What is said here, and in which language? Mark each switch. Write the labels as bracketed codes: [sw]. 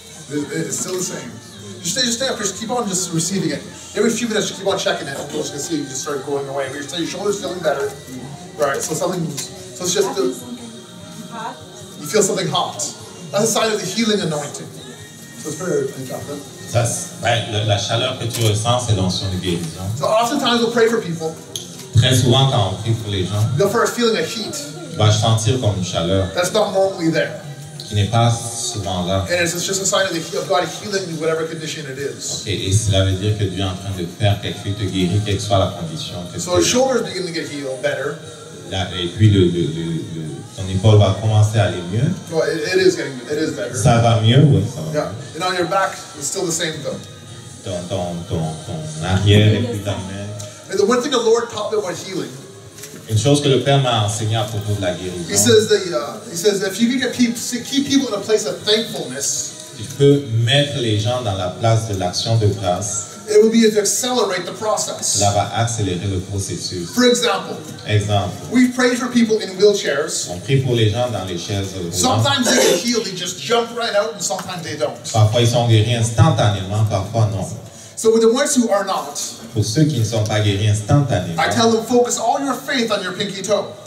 [en] It's still the same. Just stay up. Just keep on just receiving it. Every few minutes, just keep on checking it. And you're just going to see you just start going away. Your shoulder's feeling better. Right, so it's just Hot. you feel something hot. That's a sign of the healing anointing. So it's very important. [fr] Ça, la chaleur que tu ressens, c'est l'onction de guérison. [en] So oftentimes we'll pray for people. [fr] Très souvent, quand on prie pour les gens, [en] They'll first feeling a heat [fr] tu vas sentir comme une chaleur [en] that's not normally there. [fr] qui n'est pas souvent là. [en] And it's just a sign of God healing you, whatever condition it is. [fr] Et cela veut dire que Dieu est en train de faire quelque chose, de guérir, quelle que soit la condition. [en] So his shoulders begin to get healed better. [fr] Et puis ton épaule va commencer à aller mieux. [en] So it is better. [fr] Ça va mieux, oui, ça va. [en] Yeah. And on your back, it's still the same though. [fr] Ton arrière et puis ta main. [en] And the one thing the Lord taught me about healing, [fr] Une chose que le Père m'a enseigné à propos de la guérison. [en] he says that if you can keep people in a place of thankfulness, [fr] Tu peux mettre les gens dans la place de l'action de grâce. [en] it will be to accelerate the process. [fr] Cela va accélérer le processus. [en] For example, [fr] Exemple, [en] we pray for people in wheelchairs. [fr] on prie pour les gens dans les chaises roulantes. [en] Sometimes they get healed, they just jump right out, and sometimes they don't. [fr] Parfois ils sont guéris instantanément, parfois non. [en] So with the ones who are not, [fr] Pour ceux qui ne sont pas guéris instantanément, [en] I tell them focus all your faith on your pinky toe.